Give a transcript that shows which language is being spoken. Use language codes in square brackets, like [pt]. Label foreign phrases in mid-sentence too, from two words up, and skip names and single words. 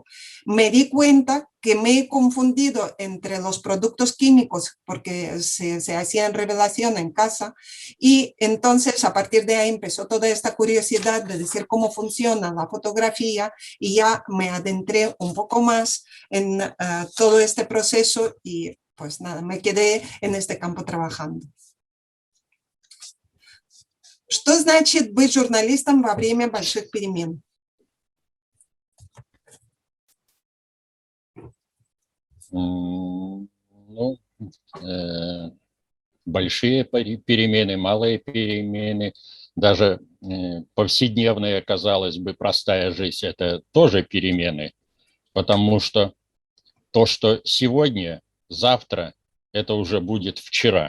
[es] Me di cuenta que me he confundido entre los productos químicos porque se hacían revelación en casa y entonces a partir de ahí empezó toda esta curiosidad de decir cómo funciona la fotografía y ya me adentré un poco más en todo este proceso y pues nada, me quedé en este campo trabajando. [ru] Что значит быть журналистом во время больших перемен? Большие перемены, малые перемены, даже повседневная, казалось бы, простая жизнь – это тоже перемены, потому что то, что сегодня, завтра, это уже будет вчера.